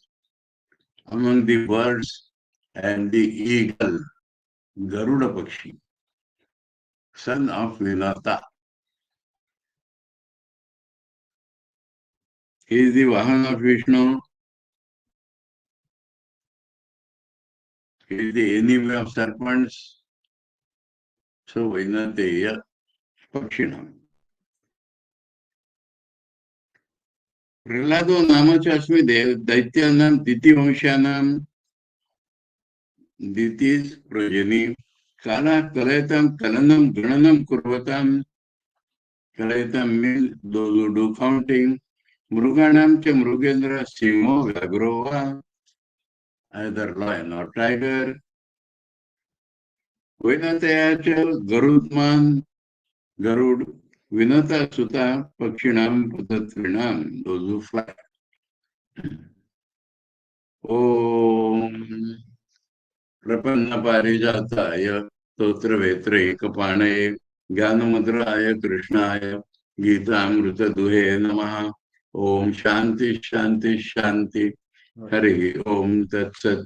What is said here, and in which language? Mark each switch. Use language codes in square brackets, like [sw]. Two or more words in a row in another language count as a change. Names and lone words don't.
[en] Among the birds and the eagle, Garuda Pakshi, son of Vinata. He is the Vahan of Vishnu. He is the enemy of serpents. [sa] So वैनतेय पक्षिणा. प्रह्लादो नामचास्मि दैत्यानाम् दिति वंशानाम्. [en] Diti is progeny. [sa] काल कलयताम् कलनाम् गणनाम् कुर्वताम्. [en] Kalayatam means those who do counting. [sa] मृगाणाम् च मृगेन्द्र सिंहो व्याघ्रो वा. [en] Either lion or tiger. [sa] वैनतेय च गरुत्मान्. Garud. विनता सुत पक्षिणाम् पतत्रिणाम्. [en] Those who fly. [sa] ॐ प्रपन्न पारिजाताय तोत्र वेत्र एकपाणये ज्ञानमुद्राय कृष्णाय गीतामृतदुहे नमः। ओम शांति शांति शांति। हरि ओम तत्सत्।